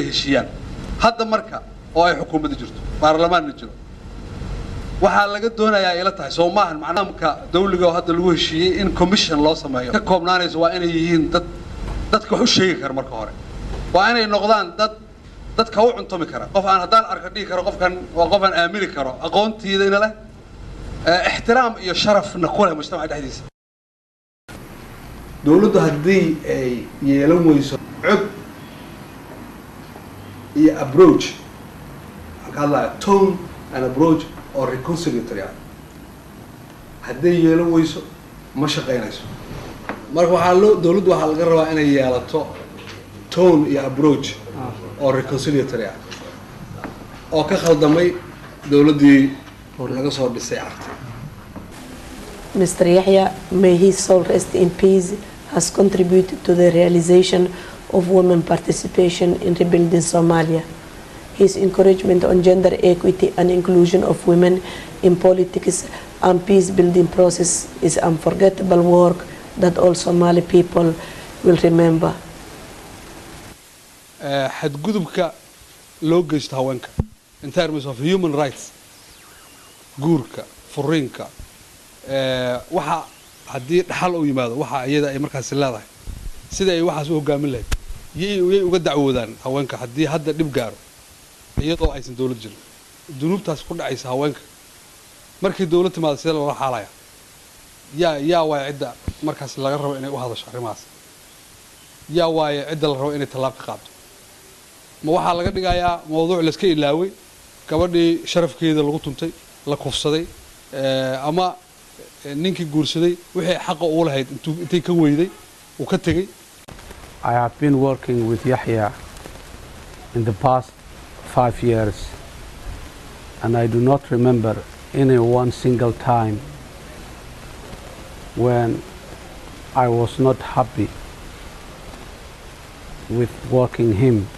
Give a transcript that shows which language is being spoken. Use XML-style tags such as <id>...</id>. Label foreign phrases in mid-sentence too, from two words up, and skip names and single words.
<so>heshiiyaan hadda marka oo ay xukuumadda jirto baarlamaanna jiro waxaa laga doonayaa ila tahay Soomaaliya macnaamka dawliga oo hadda lagu heshiiyay in commission loo sameeyo ka koobnaanayso waa inay yihiin dadka wax u sheegi kara marka hore waa inay noqdaan dadka u cuntumi kara qof aan haddaan arka dhigi karo qofkan waa qof aan aamini karo aqoontiidana leh ixtiraam iyo sharafna ku leh mujtamaca dhexdiisa dawladdu haddii ay yeelan weyso cod iyo approach kala</so> <en>tone and approach or reconciliatory</en> <so>haddii yeelan weyso ma shaqeynayso marka dawladdu waxaa laga rabaa inay yeelato tone iyo</so> <en>approach or reconciliatory</en> <so>oo ka khaldamay dawladdii laga soo dhisay aragtay</so> <en>Mr. Yahya, may his soul rest in peace, has contributed to the realization of women participation in rebuilding Somalia. His encouragement on gender equity and inclusion of women in politics and peace-building process is unforgettable work that all Somali people will remember.</en> <so>xadgudubka loo geysto haweenka</so> <en>in terms of human rights</en> <so>guurka furiinka waxa haddii dhaxal u yimaado waxa iyada ay markaas leedahay sida ay waxaas u hogaamin lahayd yay uga dacwoodaan haweenka haddii hadda dhib gaaro iyadoo aysan dawlad jirin dunuubtaas ku dhacaysa haweenka markii dawlad timaado sida loola xaalaya yaa waay cidda markaas laga rabo inay u hadasho arrimahaas yaa waay cidda la rabo inay tallaab ka qaado ma waxaa laga dhigayaa mawduuc la iska ilaaway gabadhii sharafkeeda lagu tuntay la kufsaday ama ninkii guursaday wixii xaq u lahayd intay ka weyday uu ka tagay</so> <en>I have been working with Yahya in the past 5 years and I do not remember any one single time when I was not happy with working him.</en>